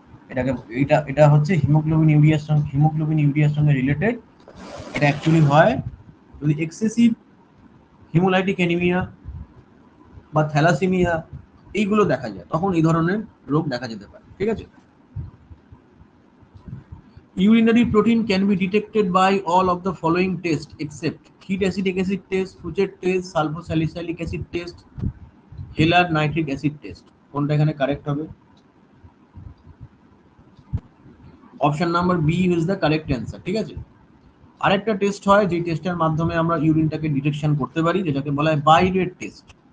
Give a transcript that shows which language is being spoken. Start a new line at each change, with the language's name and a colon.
Bangla: এটাকে এটা হচ্ছে হিমোগ্লোবিন ইউরিয়ার সঙ্গে রিলেটেড। এটা অ্যাকচুয়ালি হয় যদি এক্সেসিভ হিমোলাইটিক অ্যানিমিয়া বা থ্যালাসেমিয়া এইগুলো দেখা যায়, তখন এই ধরনের রোগ দেখা যেতে পারে, ঠিক আছে?
English: Urinary protein can be detected by all of the following tests except heat acetic acid test, Fuchert test, sulfosalicylic acid test, Heller nitric acid test.
Bangla: কোনটা এখানে কারেক্ট হবে? Option number B is the correct answer, ঠিক আছে? আরেকটা test হয়, যে টেস্টের মাধ্যমে আমরা ইউরিনটাকে ডিটেকশন করতে পারি, যেটাকে বলা হয় বাইরেট টেস্ট।